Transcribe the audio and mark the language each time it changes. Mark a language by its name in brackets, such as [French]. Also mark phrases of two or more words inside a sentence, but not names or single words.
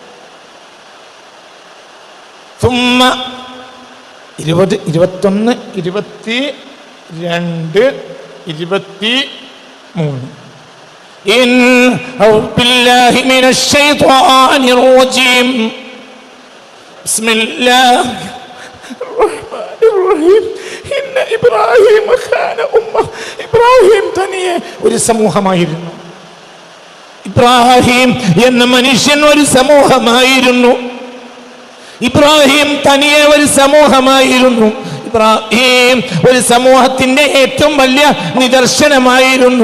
[Arabic] 20, 21, 22, 23. إن أعوذ بالله من الشيطان الرجيم بسم الله الرحمن الرحيم إن إبراهيم كان أمة. [Malayalam] ഇബ്രാഹിം തനിയെ ഒരു സമൂഹമായിരുന്നു. ഇബ്രാഹിം എന്ന മനുഷ്യൻ ഒരു സമൂഹമായിരുന്നു. ഇബ്രാഹിം തനിയെ ഒരു സമൂഹമായിരുന്നു. ഇബ്രാഹിം ഒരു സമൂഹത്തിന്റെ ഏറ്റവും വലിയ നിദർശനമായിരുന്നു.